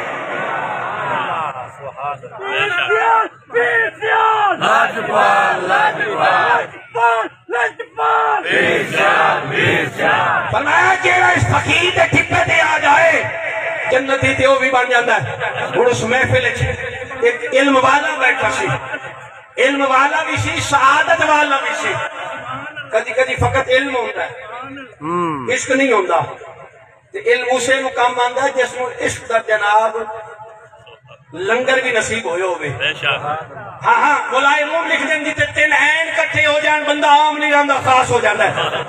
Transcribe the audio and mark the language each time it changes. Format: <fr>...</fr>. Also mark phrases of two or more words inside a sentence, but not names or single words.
<pa>فرمایا جیڑا اس فقیر دے ٹھپے تے آ جائے جنتی تے</pa> <ur>وہ بھی بن جاتا ہے۔ اور اس محفل ایک علم والا بیٹھا سی، علم والا بھی سی، سعادت والا بھی سی۔ کدی کدی فقط علم ہوتا ہے، عشق نہیں ہوتا۔</ur> <pa>علم اسے نو کام آندا جس نو عشق دا جناب لنگر بھی نصیب ہوئے ہوئے۔ ہاں ہاں مولائے روم لکھ دیں جی تین عین کٹھے ہو جان بندہ عام نہیں رہندا</pa> <ur>خاص ہو جاتا ہے۔</ur>